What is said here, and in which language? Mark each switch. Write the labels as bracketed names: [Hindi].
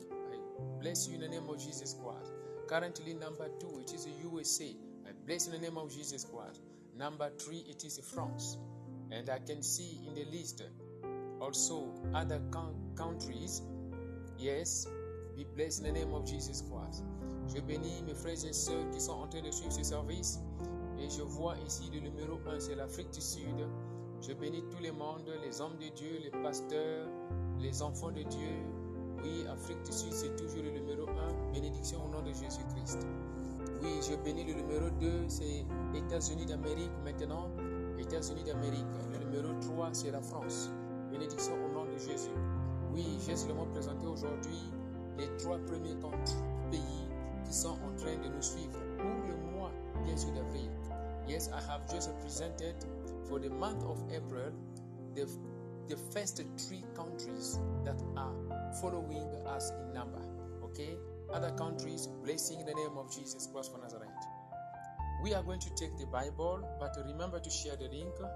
[English] I bless you in the name of Jesus Christ. Currently number 2, it is USA. I bless in the name of Jesus Christ. Number 3, it is France. And I can see in the list also other countries. Yes, be blessed in the name of Jesus Christ. [French] Je bénis mes frères et sœurs qui sont en train de suivre ce service. Et je vois ici le numéro 1, c'est l'Afrique du Sud. Je bénis tout le monde, les hommes de Dieu, les pasteurs, les enfants de Dieu. Oui, Afrique du Sud, c'est toujours le numéro 1. Bénédiction au nom de Jésus-Christ. Oui, je bénis le numéro 2, c'est États-Unis d'Amérique maintenant. États-Unis d'Amérique. Le numéro 3, c'est la France. Bénédiction au nom de Jésus. Oui, j'ai seulement présenté aujourd'hui les 3 premiers pays qui sont en train de nous suivre pour le mois, bien sûr, d'avril. [English] Yes, I have just presented for the month of April the first 3 countries that are following us in number. Okay? Other countries, blessing in the name of Jesus Christ of Nazareth. We are going to take the Bible, but remember to share the link.